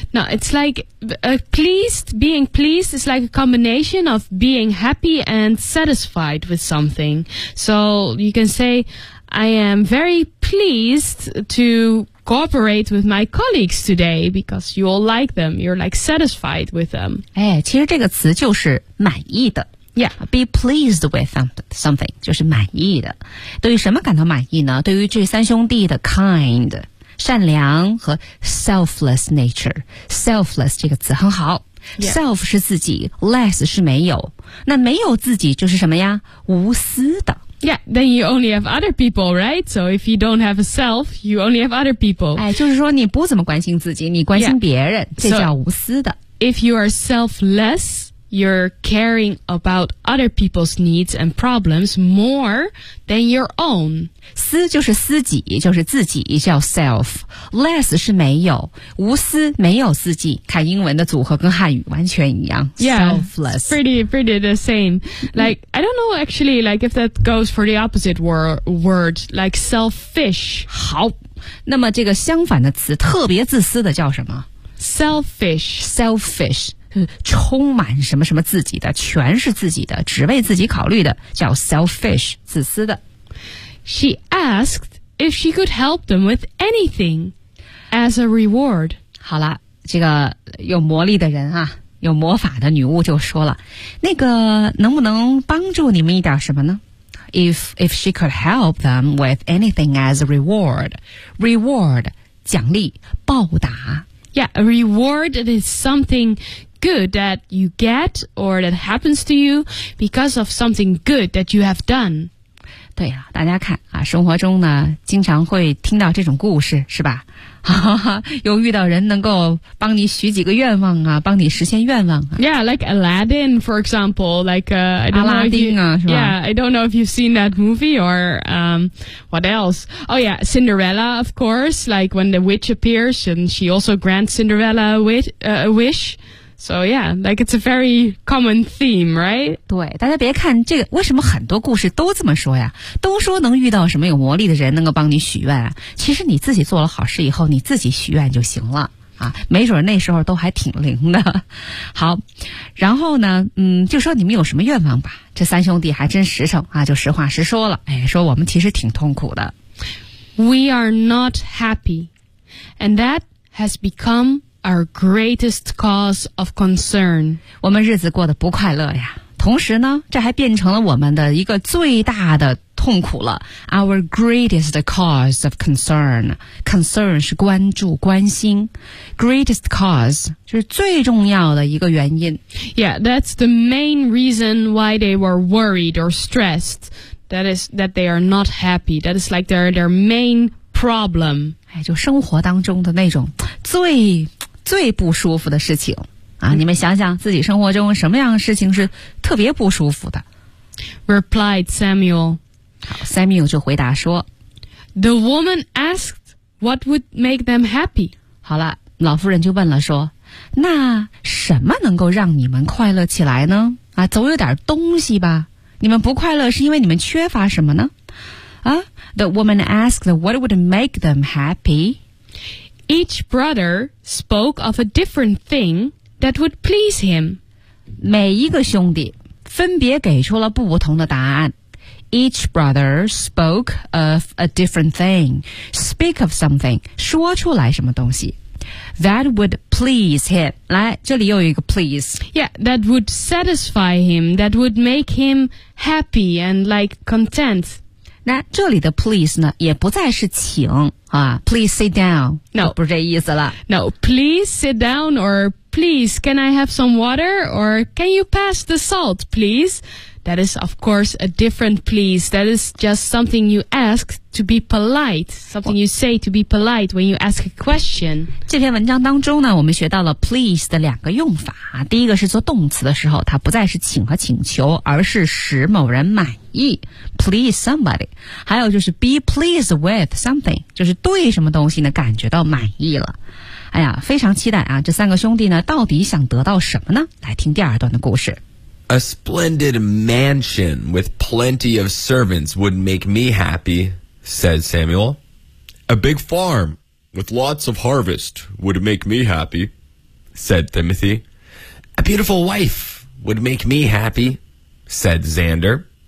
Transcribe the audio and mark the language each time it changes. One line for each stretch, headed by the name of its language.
English: No, it's like pleased, being pleased is like a combination of being happy and satisfied with something. So you can say, I am very pleased to cooperate with my colleagues today because you all like them. You're like satisfied with them.
Chinese: 哎，其实这个词就是满意的。
English: Yeah, be pleased with something,
Chinese: 就是满意的。对于什么感到满意呢？对于这三兄弟的 kind。善良和 selfless nature， selfless 这个词很好、
English: yeah.
Chinese: self 是自己， less 是没有，那没有自己就是什么呀，无私的。
English: Yeah, then you only have other people, right? So if you don't have a self, you only have other people.
Chinese: 哎，就是说你不怎么关心自己，你关心别人、
English: yeah.
Chinese: 这叫无私的。
English: So, if you are selfless, you're caring about other people's needs and problems more than your own.
Chinese: 私就是私己，就是自己，叫 self。 less 是没有，无私没有自己，看英文的组合跟汉语完全一样。
English: Yeah, selfless pretty the same. Like I don't know actually like if that goes for the opposite word like selfish.
Chinese: 好，那么这个相反的词特别自私的叫什么？
English: selfish
Chinese: 充满什么什么自己的，全是自己的，只为自己考虑的，叫 selfish， 自私的。
English: She asked if she could help them with anything as a reward.
Chinese: 好了，这个有魔力的人啊，有魔法的女巫就说了，那个能不能帮助你们一点什么呢？
English: If she could help them with anything as a reward.
Chinese: Reward, 奖励，报答。
English: Yeah, a reward is something good that you get or that happens to you because of something good that you have done.
Chinese: 对啊，大家看啊，生活中呢经常会听到这种故事是吧，又遇到人能够帮你许几个愿望啊，帮你实现愿望啊。
English: Yeah, like Aladdin, for example, like, I don't know if you,
Chinese: 阿拉丁啊，是吧？
English: Yeah, I don't know if you've seen that movie or, what else? Oh yeah, Cinderella, of course, like when the witch appears and she also grants Cinderella a wish. So yeah, like it's a very common theme, right?
Chinese: 对，大家别看这个，为什么很多故事都这么说呀？都说能遇到什么有魔力的人能够帮你许愿啊？其实你自己做了好事以后，你自己许愿就行了啊，没准那时候都还挺灵的。好，然后呢，就说你们有什么愿望吧。这三兄弟还真实诚啊，就实话实说了。哎，说我们其实挺痛苦的。
English: We are not happy, and that has become. Our greatest cause of concern.
Chinese: 我们日子过得不快乐呀，同时呢，这还变成了我们的一个最大的痛苦了。
English: Our greatest cause of concern. Concern
Chinese: 是关注、关心。
English: Greatest cause
Chinese: 就是最重要的一个原因。
English: Yeah, that's the main reason why they were worried or stressed. That is that they are not happy. That is like their main problem.
Chinese: 哎，就生活当中的那种最不舒服的事情啊！你们想想自己生活中什么样的事情是特别不舒服的
English: ？Replied Samuel.
Chinese: 好 ，Samuel 就回答说
English: ：“The woman asked what would make them happy。”
Chinese: 好了，老夫人就问了说：“ 那什么能够让你们快乐起来呢？啊，总有点东西吧。你们不快乐是因为你们缺乏什么呢？
English: 啊 ，The woman asked, "What would make them happy?" Each brother spoke of a different thing that would please him.
Chinese: 每一个兄弟分别给出了不同的答案。
English: Each brother spoke of a different thing. Speak of something,
Chinese: 说出来什么东西。
English: That would please him.
Chinese: 来，这里又有一个 please.
English: Yeah, that would satisfy him. That would make him happy and like content.
Chinese: 那这里的 please 呢，也不再是请啊。
English: Please sit down. No,
Chinese: 不是这意思了。
English: No, please sit down or please can I have some water or can you pass the salt, please? That is, of course, a different please. That is just something you ask to be polite. Something you say to be polite when you ask a question.
Chinese: 这篇文章当中呢，我们学到了 please 的两个用法。第一个是做动词的时候，它不再是请和请求，而是使某人满意。
English: Please somebody.
Chinese: 还有就是
English: be pleased with something.
Chinese: 就是对什么东西呢，感觉到满意了。哎呀，非常期待啊，这三个兄弟呢，到底想得到什么呢？来听第二段的故事。
English: A splendid mansion with plenty of servants would make me happy, said Samuel. A big farm with lots of harvest would make me happy, said Timothy. A beautiful wife would make me happy, said Xander.